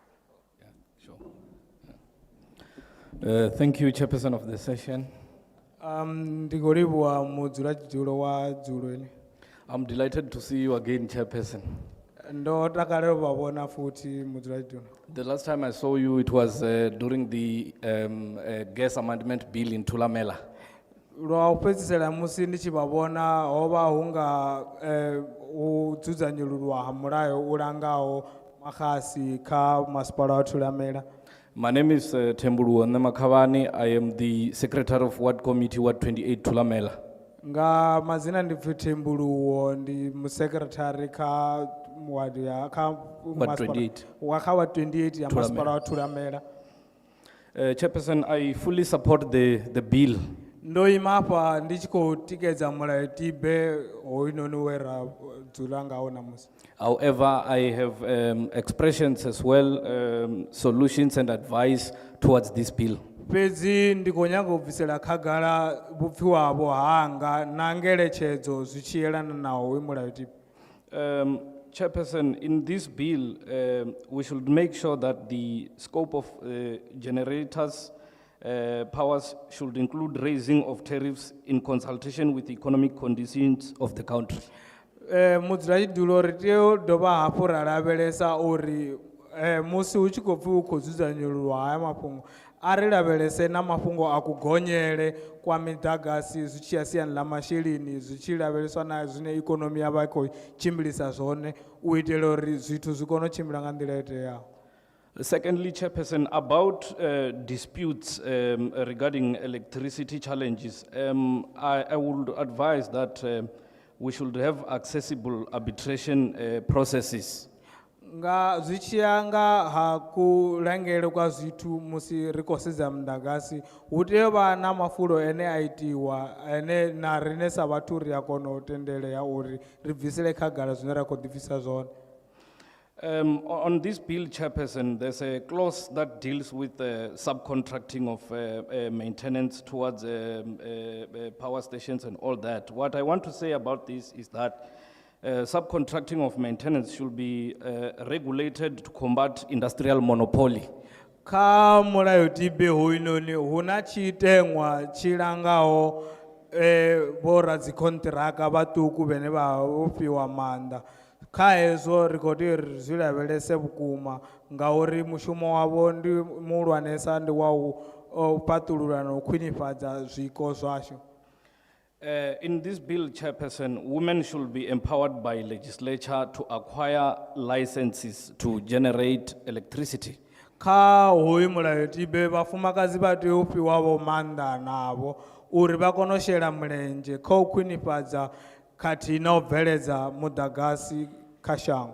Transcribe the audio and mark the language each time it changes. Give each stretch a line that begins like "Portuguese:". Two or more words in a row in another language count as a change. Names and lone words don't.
English: Thank you, Chairperson of the session.
Venda: Ndigoriwa mudzulatshidulo wa dzulo ini.
English: I'm delighted to see you again, Chairperson.
Venda: Ndo takalela vavona futhi mudzulatshidulo.
English: The last time I saw you, it was during the gas amendment bill in Thulamela.
Venda: Lwa upedzisela musi ndi tshi vhavona hova hunga u dzudzanyululwa ha mulayo u langaho maxasi kha masipala wa Thulamela.
English: My name is Tembuluwa Nemakhavani. I am the Secretary of Ward Committee, Ward 28, Thulamela.
Venda: Nga mazina ndi Tembuluwa ndi musekretary kha ward ya kha Ward 28. wa kha Ward 28 ya masipala wa Thulamela.
English: Chairperson, I fully support the bill.
Venda: Ndo imapa ndi tshi khou tikedza mulayo tibe hoyunoni wera dzula ngawo namusi.
English: However, I have expressions as well, solutions and advice towards this bill.
Venda: Fhedzi ndi khou nyaga u bvisela khagala vhupfiwavho hanga na ngeletshedzo zwi tshi yelana naho hoyu mulayo tibe.
English: Chairperson, in this bill, we should make sure that the scope of generators' powers should include raising of tariffs in consultation with economic conditions of the country.
Venda: Mudzulatshidulo ri tea u dovha hafhu ra lavhelesa uri musi hu tshi khou pfi hu khou dzudzanyululwa haya mafhungo a ri lavhelese na mafhungo a kugonyele kwa miḓagasi zwi tshi ya siani ḽa masheleni zwi tshi lavheleswa na zwine ikonomi ya vha i khou tshimbilisa zwone u itela uri zwithu zwi kone u tshimbila nga nḓila yo teaho.
English: Secondly, Chairperson, about disputes regarding electricity challenges, I would advise that we should have accessible arbitration processes.
Venda: Nga zwi tshi ya nga ha kulangele kwa zwithu musi ri khou sedza muḓagasi hu tea u vha na mafulo ene a itiwa ene na riṋe sa vhathu ri a kona u tendelea uri ri bvisele khagala zwine ra khou ḓibvisa zwone.
English: On this bill, Chairperson, there's a clause that deals with subcontracting of maintenance towards power stations and all that. What I want to say about this is that subcontracting of maintenance should be regulated to combat industrial monopoly.
Venda: Kha mulayo tibe hoyunoni huna tshiteṅwa tshi langaho vho radzikonṱiraka vhaṱuku vhane vha vhofhiwa maanḓa. Kha hezwo ri khou tea uri zwi lavhelese vhukuma ngauri mushumo wavho ndi muhulwanesa ndi wa u paṱulula na u khwinifhadza zwiko zwashu.
English: In this bill, Chairperson, women should be empowered by legislature to acquire licenses to generate electricity.
Venda: Kha hoyu mulayo tibe vhafumakadzi vha tea u fhiwavho maanḓa navho uri vha kone u shela mulenzhe kha u khwinifhadza khathihi na u bveledza muḓagasi kha shango.